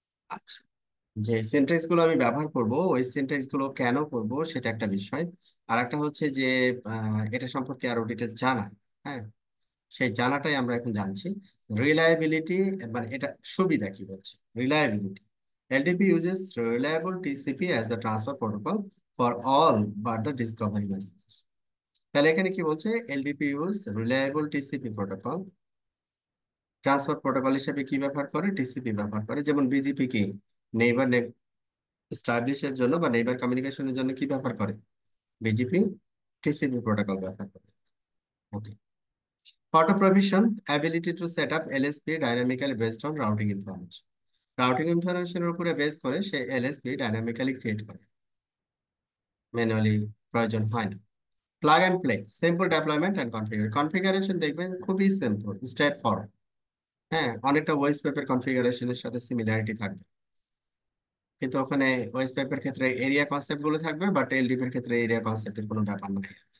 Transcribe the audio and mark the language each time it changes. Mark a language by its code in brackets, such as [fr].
[bn] আচ্ছা, যে সিনট্যাক্স গুলো আমি ব্যবহার করব, ওই সিনট্যাক্স গুলো কেন করব, সেটা একটা বিষয়। আর একটা হচ্ছে যে এটা সম্পর্কে আরো ডিটেলস জানা। হ্যাঁ, সেই জানাটাই আমরা এখন জানছি। রিলায়েবিলিটি, মানে এটা সুবিধা কি বলছে, reliability. [en] LDP uses reliable TCP as the transfer protocol for all but the discovery messages। [bn] তাহলে এখানে কি বলছে, LDP use reliable TCP protocol, transfer protocol হিসেবে কি ব্যবহার করে, টিসিপি ব্যবহার করে। যেমন বিজিপি কি নেইবার এস্টাবলিশের জন্য বা নেইবার কমিউনিকেশনের জন্য কি ব্যবহার করে, বিজিপি টিসিপি প্রোটোকল ব্যবহার করে। ওকে। [en] Auto provision, ability to set up LSP dynamically based on routing information। [bn] Routing ইনফরমেশনের উপরে বেস করে সে এলএসপি ডাইনামিক্যালি ক্রিয়েট করে, ম্যানুয়ালি প্রয়োজন হয় না। [en] plug and play, simple development and configuration [bn] দেখবেন খুবই [en] Simple, straightforward. [bn] হ্যাঁ, অনেকটা ওয়েস পেপের কনফিগারেশনের সাথে সিমিলারিটি থাকবে, কিন্তু ওখানে ওয়েস পেপের ক্ষেত্রে এরিয়া কনসেপ্ট গুলো থাকবে, বাট এলডিপি এর ক্ষেত্রে এরিয়া কনসেপ্টের কোনো ব্যাপার নাই।